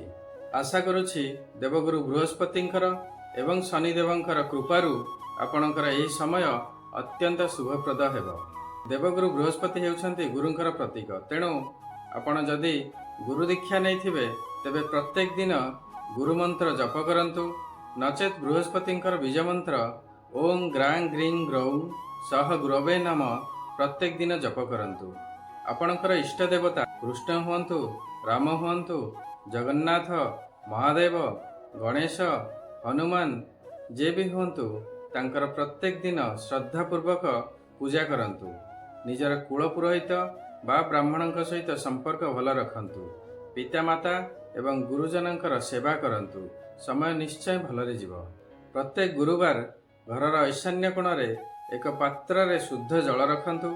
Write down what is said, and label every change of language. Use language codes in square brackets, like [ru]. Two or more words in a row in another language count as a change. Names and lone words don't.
[or] ଆଶା କରୁଛି ଦେବଗୁରୁ ବୃହସ୍ପତିଙ୍କର ଏବଂ ଶନିଦେବଙ୍କର କୃପାରୁ ଆପଣଙ୍କର ଏହି ସମୟ ଅତ୍ୟନ୍ତ ଶୁଭପ୍ରଦ ହେବ। ଦେବଗୁରୁ ବୃହସ୍ପତି ହେଉଛନ୍ତି ଗୁରୁଙ୍କର ପ୍ରତୀକ। ତେଣୁ ଆପଣ ଯଦି ଗୁରୁ ଦୀକ୍ଷା ନୈଥିବେ ତେବେ ପ୍ରତ୍ୟେକ ଦିନ ଗୁରୁ ମନ୍ତ୍ର ଜପ କରନ୍ତୁ, ନଚେତ ବୃହସ୍ପତିଙ୍କର ବୀଜ ମନ୍ତ୍ର [sa] ओम ग्रां ग्रीं ग्रौं सह गुरवे नाम [or] ପ୍ରତ୍ୟେକ ଦିନ ଜପ କରନ୍ତୁ। ଆପଣଙ୍କର ଇଷ୍ଟ ଦେବତା କୃଷ୍ଣ ହୁଅନ୍ତୁ, ରାମ ହୁଅନ୍ତୁ, ଜଗନ୍ନାଥ, ମହାଦେବ, ଗଣେଶ, ହନୁମାନ ଯେ ଭି ହୁଅନ୍ତୁ ତାଙ୍କର ପ୍ରତ୍ୟେକ ଦିନ ଶ୍ରଦ୍ଧାପୂର୍ବକ ପୂଜା କରନ୍ତୁ। ନିଜର କୁଳ ପୁରୋହିତ ବା ବ୍ରାହ୍ମଣଙ୍କ ସହିତ ସମ୍ପର୍କ ଭଲ ରଖନ୍ତୁ। ପିତାମାତା ଏବଂ ଗୁରୁଜନଙ୍କର ସେବା କରନ୍ତୁ। ସମୟ ନିଶ୍ଚୟ ଭଲରେ ଯିବ। ପ୍ରତ୍ୟେକ ଗୁରୁବାର ଘରର ଈଶାନ୍ୟ କୋଣରେ ଏକ ପାତ୍ର ରେ ଶୁଦ୍ଧ ଜଳ ରଖନ୍ତୁ।